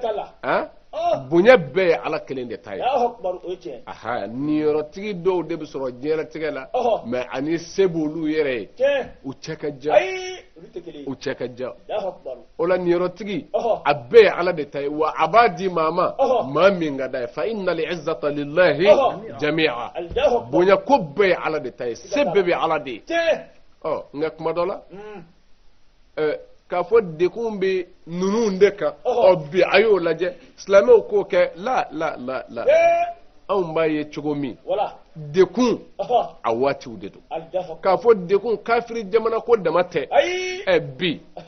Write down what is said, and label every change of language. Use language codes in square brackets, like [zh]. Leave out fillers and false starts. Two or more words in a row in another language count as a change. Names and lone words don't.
[bm] bonya bɛɛ ala kelen de ta ye niyɔrɔtigi dɔw de bɛ sɔrɔ diɲɛlatigɛ la mais ani se b'olu yɛrɛ ye u cɛ ka jan u cɛ ka jan o la niyɔrɔtigi a bɛɛ ye ala de ta ye wa a b'a di maa ma maa min ka d'a ye [ar] فإن العزة لله جميعا [bm] bonya ko bɛɛ ye ala de ta ye se bɛɛ bɛ ala de ye nka kuma dɔ la k'a fɔ dekun bɛ ninnu de kan bi a y'o lajɛ silamɛw k'o kɛ la anw b'a ye cogo min dekun a waatiw de don k'a fɔ dekun kafiri jamana ko dama tɛ bi an